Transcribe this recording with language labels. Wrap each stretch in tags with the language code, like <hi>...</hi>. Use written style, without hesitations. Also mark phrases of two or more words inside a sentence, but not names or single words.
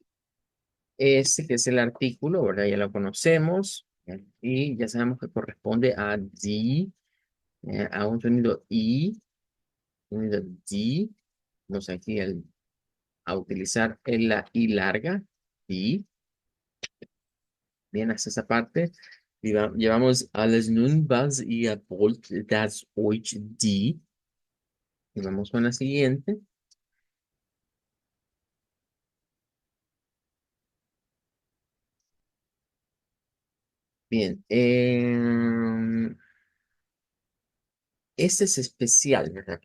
<es>Este que es el artículo, ¿verdad? Ya lo conocemos, y ya sabemos que corresponde a di, a un sonido i, sonido di. Vamos aquí a utilizar la i larga, di. Bien, hasta esa parte.</es> <de>Llevamos alles nun, was ihr wollt, das euch die.</de> <es>Y vamos con la siguiente. Bien. Este es especial, ¿verdad?</es>